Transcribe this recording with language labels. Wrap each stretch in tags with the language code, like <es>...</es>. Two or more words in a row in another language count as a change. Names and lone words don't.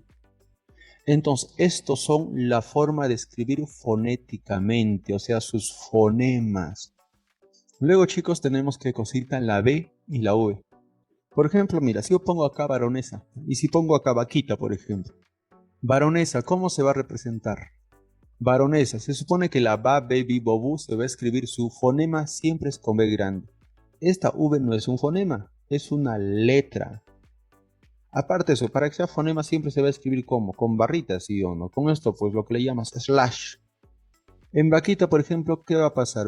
<es>Entonces, estos son la forma de escribir fonéticamente, o sea, sus fonemas. Luego, chicos, tenemos que cosita la B y la V. Por ejemplo, mira, si yo pongo acá baronesa y si pongo acá vaquita, por ejemplo. Baronesa, ¿cómo se va a representar? Baronesa, se supone que la ba, be, bi, bo, bu se va a escribir, su fonema siempre es con B grande. Esta V no es un fonema, es una letra. Aparte de eso, para que sea fonema siempre se va a escribir como, con barritas, ¿sí o no? Con esto, pues lo que le llamas slash. En vaquita, por ejemplo, ¿qué va a pasar?</es>